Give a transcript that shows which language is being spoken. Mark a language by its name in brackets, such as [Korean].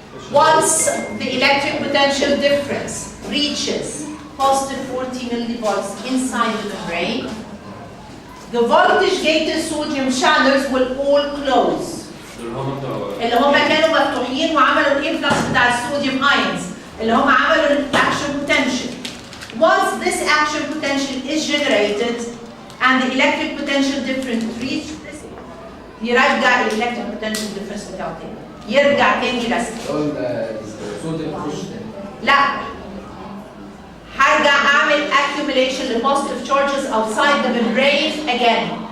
[English] Once the electric potential difference reaches positive 40 millivolts inside the membrane, the voltage-gated sodium channels will all close. [Arabic] اللي هم كانوا مفتوحين وعملوا الانفلكس بتاع الصوديوم ايونز اللي هم عملوا الاكشن potential. [English] Once this action potential is generated and the electric potential difference reaches this, [Arabic] يرجع [English] electric potential difference [Arabic] بتاعه تاني. يرجع تاني رسم. لا. هرجع اعمل [English] accumulation of positive charges outside the membrane again.